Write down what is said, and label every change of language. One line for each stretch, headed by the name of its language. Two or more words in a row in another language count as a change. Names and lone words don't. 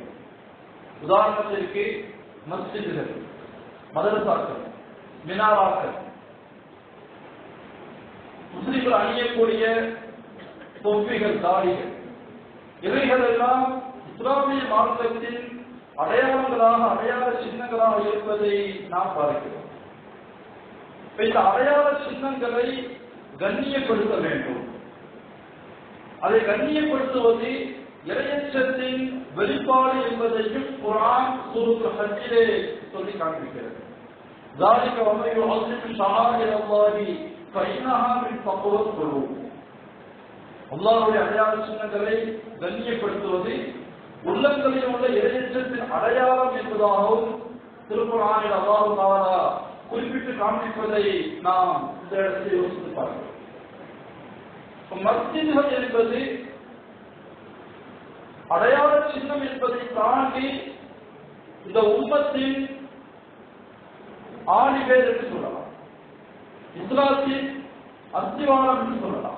Tamil: உதாரணத்திற்கு மஸ்ஜிதுகள், மதரசாக்கள், மினாராக்கள், முஸ்லிம்கள் அணியக்கூடிய தொப்பிகள், தாடிகள், இவைகள் எல்லாம் இஸ்லாமிய மார்க்கத்தின் அடையாளங்களாக, அடையாள சின்னங்களாக இருப்பதை நாம் பார்க்கிறோம். இந்த அடையாள சின்னங்களை கண்ணியப்படுத்த வேண்டும். அதை கண்ணியப்படுத்துவது இறையச்சத்தின் வெளிப்பாடு என்பதையும் குர்ஆன் சூரத்துல் ஹஜ்ஜிலே சொல்லி காண்பிக்கிறது.
Arabic: ذَلِكَ وَمَن يُعَظِّمْ شَعَائِرَ اللَّهِ فَإِنَّهَا مِن تَقْوَى الْقُلُوبِ.
Tamil: அல்லாஹ்வுடைய அடையாள சின்னங்களை கண்ணியப்படுத்துவது உள்ளங்களில் உள்ள இறையச்சத்தின் அடையாளம் என்பதாகவும் திருக்குர்ஆனில்
Arabic: الله تعالى
Tamil: குறிப்பிட்டு காண்பிப்பதை நாம் இந்த இடத்தில் யோசித்து பார்க்கிறோம். மஸ்ஜிதுகள் என்பது அடையாள சின்னம் என்பதை தாண்டி இந்த உம்மத்தின் ஆணிவேர் என்று சொல்லலாம், இஸ்லாத்தின் அஸ்திவாரம் என்று சொல்லலாம்.